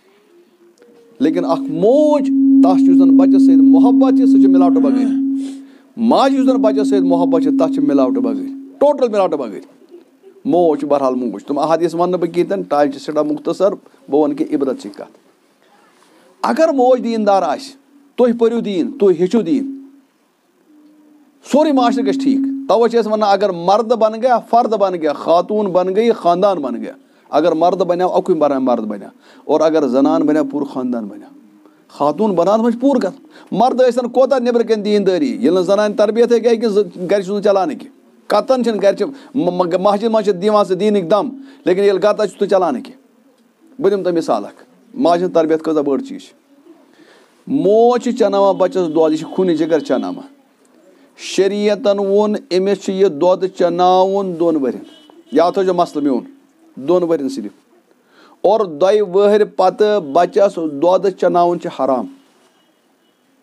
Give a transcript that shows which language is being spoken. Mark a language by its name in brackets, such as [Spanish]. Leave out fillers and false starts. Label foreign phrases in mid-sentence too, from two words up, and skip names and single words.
[Kashmiri] لیکِن اَکھ موج تَتھ چھُ یُس زَن بَچَس سۭتۍ محبت چھِ سُہ چھِ مِلاوٹہٕ بغٲر ماجہِ یُس زَن بَچَس سۭتۍ محبت چھِ تَتھ چھِ مِلاوٹہٕ بغٲر ٹوٹَل مِلاوٹہٕ بغٲر موج چھِ بہرحال موج تِم احادیٖث وَنہٕ نہٕ بہٕ کِہیٖنۍ تہِ نہٕ ٹایم چھِ سٮ۪ٹھاہ مُختصر بہٕ وَنہٕ کہِ عبرت چھِ کَتھ اگر موج دیٖندار آسہِ تُہۍ پٔرِو دیٖن تُہۍ ہیٚچھِو دیٖن سورُے معاشرٕ گژھِ ٹھیٖک تَوَے چھِ أسۍ وَنان [Urdu] اگر مرد بَن گیا فرد بَن گیا خاتوٗن بَن گٔے خاندان بَن گیا [Kashmiri] اگر مرد بَنیو اَکُے مرد بَنیو اور اگر زَنان بَنیو پوٗرٕ خاندان بَنیو خاتوٗن بَناونَس منٛز چھِ پوٗرٕ گژھان مرد ٲسۍ کوتاہ نیٚبرٕ کَنۍ دیٖندٲری ییٚلہِ نہٕ زَنانہِ تربیت ہیٚکہِ کہِ گَرِ چھُس نہٕ چَلانٕے کینٛہہ کَتَن چھِنہٕ گَرِ چھِ مسجِد منٛز چھِ دِوان سُہ دیٖنٕکۍ دَم لیکِن ییٚلہِ گَتَس چھُس نہٕ چَلانٕے کینٛہہ بہٕ دِمہٕ تۄہہِ مِثال اَکھ ماجہِ ہٕنٛز تربیت کۭژاہ بٔڑ چیٖز چھِ موج چھِ چَناوان بَچَس دۄد یہِ چھِ خوٗنہِ جِگر چَناوان شریعتَن ووٚن أمِس چھِ یہِ دۄد چَناوُن 2 ؤرِین یاد تھٲیزیو مَسلہٕ میون 2 ؤرِین صرف اور 2 ؤہٕرۍ پَتہٕ بَچَس دۄد چَناوُن چھِ حرام